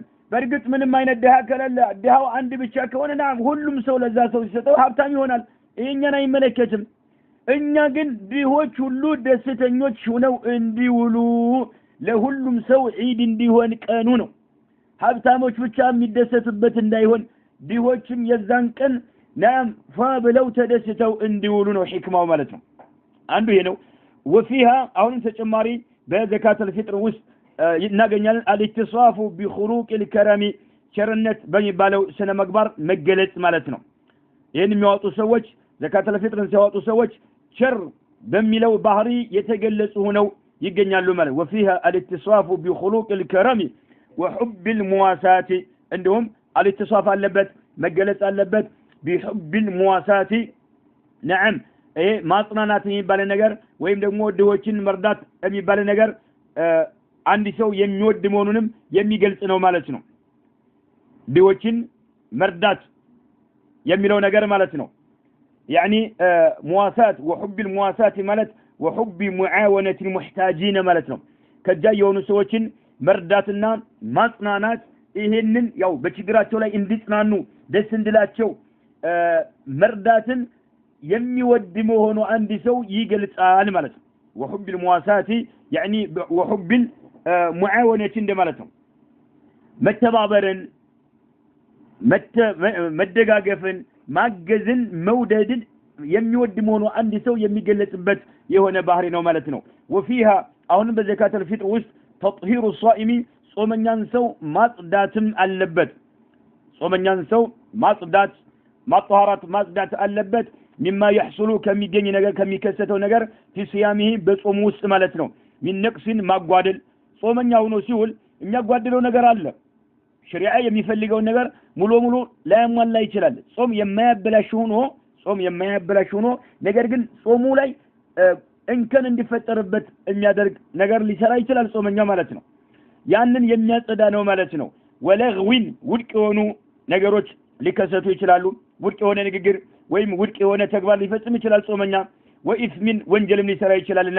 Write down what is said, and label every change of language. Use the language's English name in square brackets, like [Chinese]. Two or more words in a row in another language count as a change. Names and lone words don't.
[Amharic] በርግጥ ምንም አይነት ድሃ ከሌለ ድሃው አንድ ብቻ ከሆነና ሁሉም ሰው ለዛ ሰው ሲሰጠው ሀብታም ይሆናል ይሄኛን አይመለከትም እኛ ግን ድሆች ሁሉ ደስተኞች ሆነው እንዲውሉ ለሁሉም ሰው ዒድ እንዲሆን ቀኑ ነው ሀብታሞች ብቻ የሚደሰቱበት እንዳይሆን ድሆችም የዛን ቀን ናም ፈብለው ተደስተው እንዲውሉ ነው ሕክማው ማለት ነው አንዱ ይሄ ነው وفيها አሁን ተጨማሪ በዘካተል ፊጥር ውስጥ እናገኛለን [Arabic] الاتصاف بخروق الكرم [Amharic] ቸርነት በሚባለው ስነ ምግባር መገለጽ ማለት ነው ይሄን የሚያወጡ ሰዎች ዘካተል ፊጥርን ሲያወጡ ሰዎች ቸር በሚለው ባህሪ የተገለጹ ሆነው ይገኛሉ ማለት [Arabic] وفيها الاتصاف بخلق الكرم وحب المواساة عندهم الاتصاف [Amharic] አለበት መገለጽ አለበት [Arabic] بحب المواساة نعم ايه [Amharic] ማጽናናት የሚባል ነገር ወይም ደግሞ ድሆችን መርዳት የሚባል ነገር አንድ ሰው የሚወድ መሆኑንም የሚገልጽ ነው ማለት ነው ድሆችን መርዳት የሚለው ነገር ማለት ነው [Arabic] يعني مواساة وحب المواساة [Amharic] ማለት [Arabic] وحب معاونة المحتاجين [Amharic] ማለት ነው ከጃ የሆኑ ሰዎችን መርዳትና ማጽናናት ይሄንን ያው በችግራቸው ላይ እንዲጽናኑ ደስ እንድላቸው መርዳትን የሚወድ መሆኑ አንድ ሰው ይገልጻል ማለት ነው [Arabic] وحب المواساة يعني وحب المعاونة [Amharic] እንደማለት ነው መተባበርን መደጋገፍን ማገዝን መውደድን የሚወድ መሆኑ አንድ ሰው የሚገለጽበት የሆነ ባህሪ ነው ማለት ነው وفيها አሁን በዘካተል ፊጥር ውስጥ [Arabic] تطهير الصائم [Amharic] ጾመኛን ሰው ማጽዳትም አለበት ጾመኛን ሰው ማጽዳት ማጣሃራት ማጽዳት አለበት [Arabic] مما يحصل [Amharic] ከሚገኝ ነገር ከሚከሰተው ነገር [Arabic] في صيامه [Amharic] በጾሙ ውስጥ ማለት ነው [Arabic] من نقص [Amharic] ማጓደል ጾመኛ ሆኖ ሲውል የሚያጓደለው ነገር አለ ሸሪዓ የሚፈልገው ነገር ሙሉ ላያሟላ ይችላል ጾም የማያበላሽ ሆኖ ነገር ግን ጾሙ ላይ እንከን እንዲፈጠርበት የሚያደርግ ነገር ሊሰራ ይችላል ጾመኛ ማለት ነው ያንን የሚያጸዳ ነው ማለት ነው ወለግዊን ውድቅ ሆኑ ነገሮች ሊከሰቱ ይችላሉ ውድቅ የሆነ ንግግር ወይም ውድቅ የሆነ ተግባር ሊፈጽም ይችላል ጾመኛ ወኢስሚን ወንጀልም ሊሰራ ይችላልና